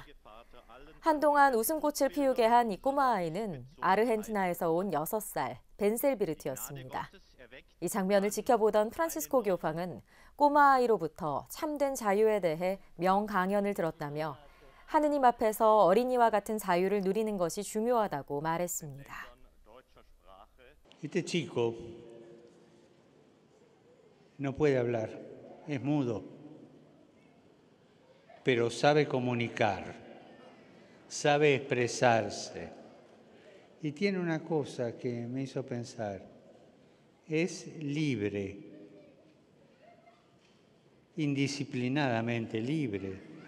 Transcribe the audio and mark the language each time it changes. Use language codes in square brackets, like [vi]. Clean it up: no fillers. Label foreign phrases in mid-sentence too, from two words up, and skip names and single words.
[ko] 한동안 웃음꽃을 피우게 한 이 꼬마아이는 아르헨티나에서 온 6살 벤셀비르트였습니다. 이 장면을 지켜보던 프란치스코 교황은 꼬마아이로부터 참된 자유에 대해 명강연을 들었다며 하느님 앞에서 어린이와 같은 자유를 누리는 것이 중요하다고 말했습니다. [es] Este chico no puede hablar, es mudo, pero sabe comunicar, sabe expresarse. Y tiene una cosa que me hizo pensar, es libre, indisciplinadamente libre.